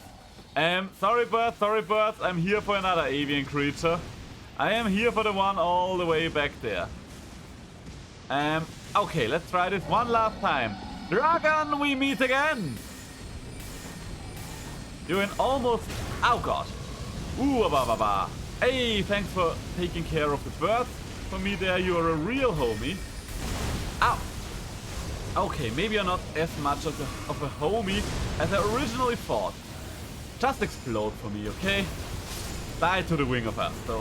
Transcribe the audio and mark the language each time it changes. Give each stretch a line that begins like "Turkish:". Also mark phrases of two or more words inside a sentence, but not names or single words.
English: Sorry birds, I'm here for another avian creature. I am here for the one all the way back there. Okay, let's try this one last time. Dragon, we meet again! You're in almost... Oh god. Ooh, ba ba ba. Hey, thanks for taking care of the birds. For me there, you're a real homie. Ow. Okay, maybe you're not as much of a homie as I originally thought. Just explode for me, okay? Die to the wing of us, though.